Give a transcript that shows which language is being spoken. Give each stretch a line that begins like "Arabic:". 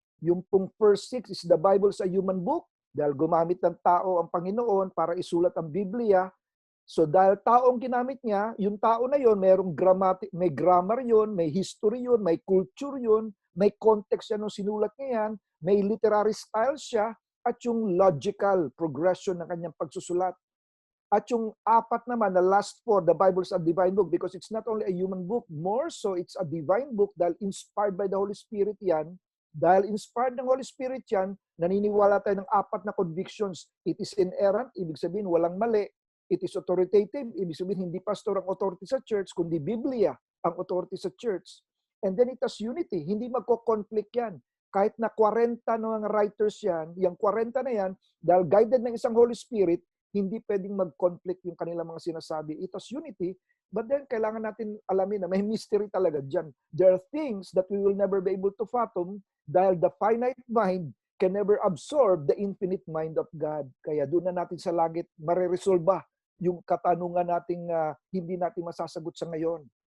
English: Yung pong first 6 is the Bible is a human book.
Filipino: Dahil gumamit ng tao ang Panginoon para isulat ang Biblia. So dahil tao ang ginamit niya, yung tao na yon, may grammar yon, may history yon, may culture yon, may context yan nung sinulat niya yan, may literary style siya, at yung logical progression ng kanyang pagsusulat.
English: At yung 4 naman, the last 4, the Bible is a divine book because it's not only a human book, more so it's a divine book dahil inspired by the Holy Spirit yan.
Filipino: Dahil inspired ng Holy Spirit yan, naniniwala tayo ng 4 na convictions.
English: It is inerrant,
Filipino: ibig sabihin walang mali.
English: It is authoritative,
Filipino: ibig sabihin hindi pastor ang authority sa church, kundi Biblia ang authority sa church.
English: And then it has unity,
Filipino: hindi magko-conflict yan. Kahit na 40 na mga writers yan, yung 40 na yan, dahil guided ng isang Holy Spirit, hindi pwedeng mag-conflict yung kanilang mga sinasabi.
English: It has unity, but then
Filipino: kailangan natin alamin na may mystery talaga dyan.
English: There are things that we will never be able to fathom dahil the finite mind can never absorb the infinite mind of God.
Filipino: Kaya doon na natin sa langit mareresolba yung katanungan nating hindi natin masasagot sa ngayon.